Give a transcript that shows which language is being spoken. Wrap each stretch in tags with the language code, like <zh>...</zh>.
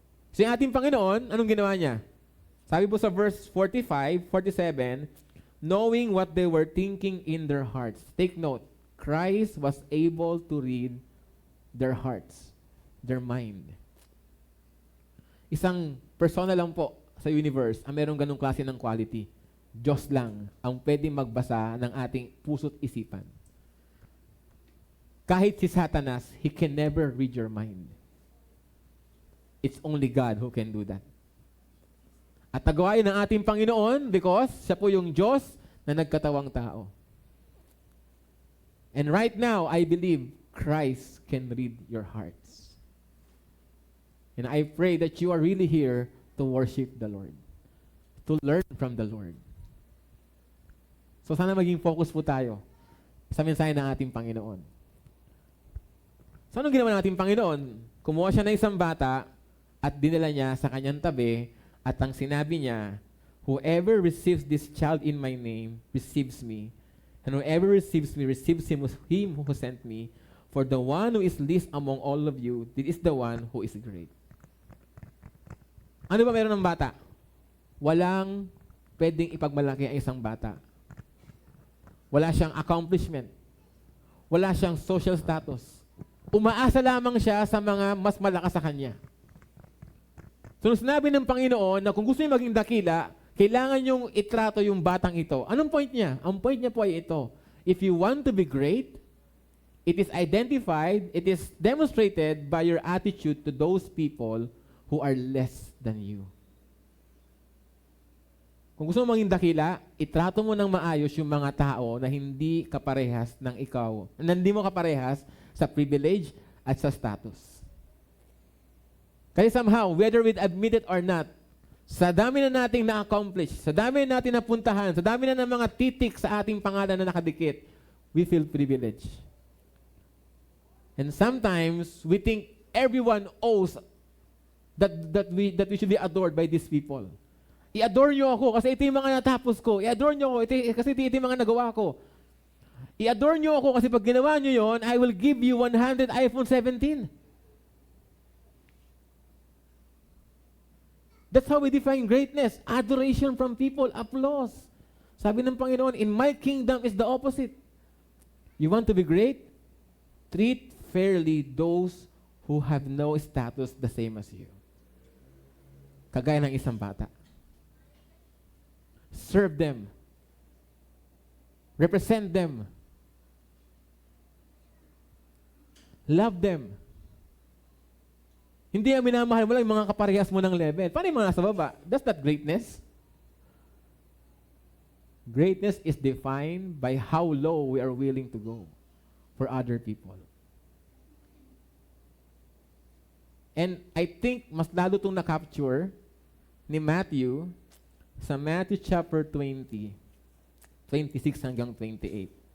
<tl>So yung ating Panginoon, anong ginawa niya? Sabi po sa</tl> <en>verse 45, 47, knowing what they were thinking in their hearts. Take note, Christ was able to read their hearts, their mind.</en> <tl>Isang persona lang po sa universe ang merong ganung klase ng quality. Diyos lang ang pwedeng magbasa ng ating puso't isipan. Kahit si</tl> <en>Satanas, he can never read your mind. It's only God who can do that.</en> <tl>At nagawa yun ng ating Panginoon</tl> <en>because</en> <tl>siya po yung Diyos na nagkatawang tao.</tl> <en>And right now, I believe Christ can read your hearts. And I pray that you are really here to worship the Lord, to learn from the Lord.</en> <tl>So sana maging focus po tayo sa mensahe ng ating Panginoon. So anong ginawa ng ating Panginoon? Kumuha siya ng isang bata at dinala niya sa kanyang tabi at ang sinabi niya,</tl> <en>whoever receives this child in my name receives me, and whoever receives me receives him who sent me. For the one who is least among all of you, this is the one who is great.</en> <tl>Ano ba meron ng bata? Walang pwedeng ipagmalaki ang isang bata. Wala siyang accomplishment. Wala siyang social status. Umaasa lamang siya sa mga mas malakas sa kanya. So sinabi ng Panginoon na kung gusto niyo maging dakila, kailangan niyong itrato yung batang ito. Anong point niya? Ang point niya po ay ito.</tl> <en>If you want to be great, it is identified, it is demonstrated by your attitude to those people who are less than you.</en> <tl>Kung gusto mo maging dakila, itrato mo ng maayos yung mga tao na hindi kaparehas ng ikaw, na hindi mo kaparehas sa privilege at sa status. Kasi somehow,</tl> <en>whether we admit it or not,</en> <tl>sa dami na nating na-accomplish, sa dami na natin napuntahan, sa dami na ng mga titik sa ating pangalan na nakadikit,</tl> <en>we feel privileged. And sometimes, we think everyone owes that we should be adored by these people.</en> <tl>I-adore nyo ako kasi ito yung mga natapos ko. I-adore nyo ako kasi ito yung mga nagawa ko. I-adore nyo ako kasi pag ginawa nyo yon,</tl> <en>I will give you 100 iPhone 17. That's how we define greatness. Adoration from people, applause.</en> <tl>Sabi ng</tl> <en>Panginoon, in my kingdom is the opposite. You want to be great? Treat fairly those who have no status the same as you.</en> <tl>Kagaya ng isang bata.</tl> <en>Serve them. Represent them. Love them.</en> <tl>Hindi ang minamahal mo lang yung mga kaparehas mo ng level. Paano yung mga nasa baba?</tl> <en>That's not greatness. Greatness is defined by how low we are willing to go for other people. And I think</en> <tl>mas lalo itong na-capture ni Matthew sa Matthew chapter 20, 26 hanggang 28.</tl>